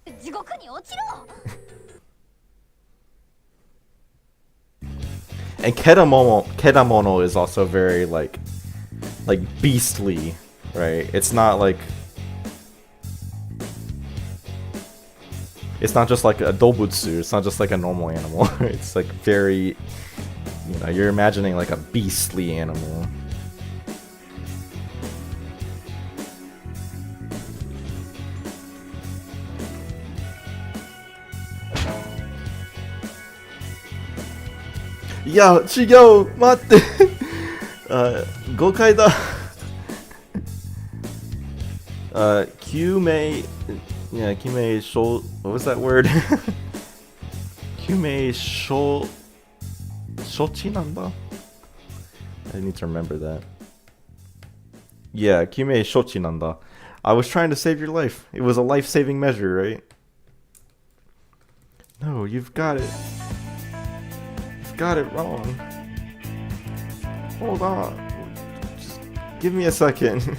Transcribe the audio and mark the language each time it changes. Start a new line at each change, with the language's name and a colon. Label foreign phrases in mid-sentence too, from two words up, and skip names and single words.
English: And Kedamono is also very like beastly, right? It's not like, it's not just like a dobutsu, it's not just like a normal animal. It's like very, you know, you're imagining like a beastly animal.
Japanese: よ、チヨ、待って! 誤解だ！救命...
English: Yeah,
Japanese: 救命しょ...
English: What was that word?
Japanese: 救命しょ... 処置なんだ?
English: I need to remember that.
Japanese: Yeah, 救命処置なんだ.
English: I was trying to save your life. It was a life-saving measure, right? No, you've got it. Got it wrong. Hold on. Just give me a second.